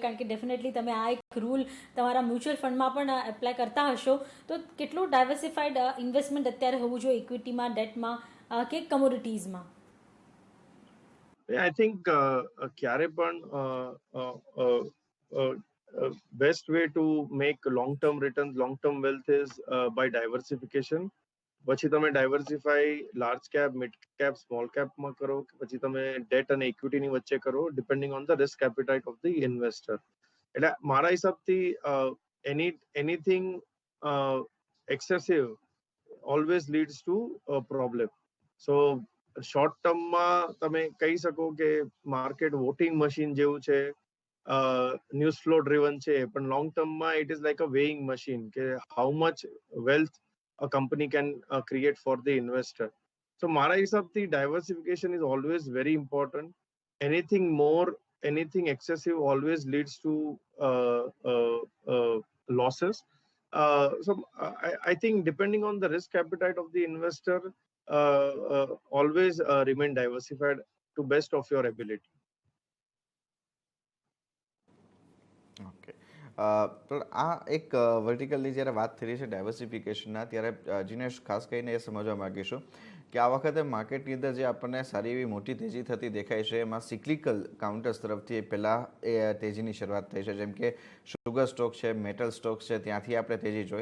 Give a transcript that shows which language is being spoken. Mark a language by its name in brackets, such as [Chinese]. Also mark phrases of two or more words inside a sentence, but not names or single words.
[Gujarati] કારણ કે ડેફિનેટલી તમે આ એક રૂલ તમારા [English] mutual fundમાં [Gujarati] પણ એપ્લાય કરતા હશો, તો કેટલું [English] diversified investment [Gujarati] અત્યારે હોવું જોઈએ ઇક્વિટીમાં, ડેટમાં કે કમોડિટીઝમાં? [English] I think [Gujarati] ક્યારે પણ [English] best way to make long term returns, long term wealth is by diversification. [Gujarati] પછી તમે ડાયવર્સિફાઈ [English] large cap, mid cap, small capમાં [Gujarati] કરો કે પછી તમે ડેટ અને ઇક્વિટીની વચ્ચે કરો, [English] depending on the risk appetite of the investor. [Gujarati] એટલે મારા હિસાબથી [English] anything excessive always leads to problem. so short termમાં [Gujarati] તમે કહી શકો કે [English] market voting machine [Gujarati] જેવું છે, [English] news flow driven [Gujarati] છે, પણ [English] long termમાં it is like a weighing machine કે how much wealth a company can create for the investor. So [Gujarati] મારા હિસાબથી [English] diversification is always very important. Anything more, anything excessive always leads to losses. I think depending on the risk appetite of the investor, always remain diversified to best of your ability. [Gujarati] ઓકે, તો આ એક વર્ટિકલની જ્યારે વાત થઈ રહી છે ડાયવર્સિફિકેશનના, ત્યારે જીનેશ ખાસ કરીને એ સમજવા માગીશું કે આ વખતે માર્કેટની અંદર જે આપણને સારી એવી મોટી તેજી થતી દેખાય છે એમાં [English] cyclical counters [Gujarati] તરફથી પહેલાં એ તેજીની શરૂઆત થઈ છે, જેમ કે [English] sugar stock [Gujarati] છે, [English] metal stock [Gujarati] છે, ત્યાંથી આપણે તેજી જોઈ.